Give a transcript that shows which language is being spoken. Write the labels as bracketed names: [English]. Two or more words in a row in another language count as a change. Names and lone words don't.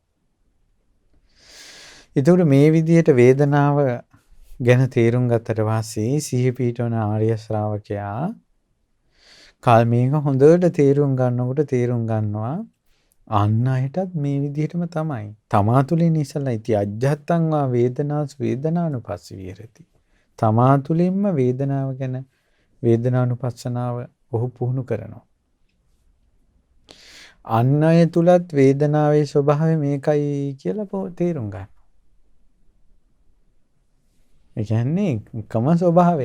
[Sinhala] ඒතකොට මේ විදිහට වේදනාව ගැන තේරුම් ගත්තට පස්සේ සිහි පිහිටවන ආර්ය ශ්‍රාවකයා කාල් මේක හොඳට තේරුම් ගන්නවා අන් අයටත් මේ විදිහටම තමයි. තමා තුළින් ඉසලා [Pali] ඉති අජ්ජත්තං වා වේදනාසු වේදනානුපස්සී විහෙරති. [Sinhala] තමා තුළින්ම වේදනාව ගැන වේදනානුපස්සනාව ඔහු පුහුණු කරනවා. අන් අය තුලත් වේදනාවේ ස්වභාවය මේකයි කියලා තේරුම් ගන්න. ඒ කියන්නේ කම ස්වභාවය.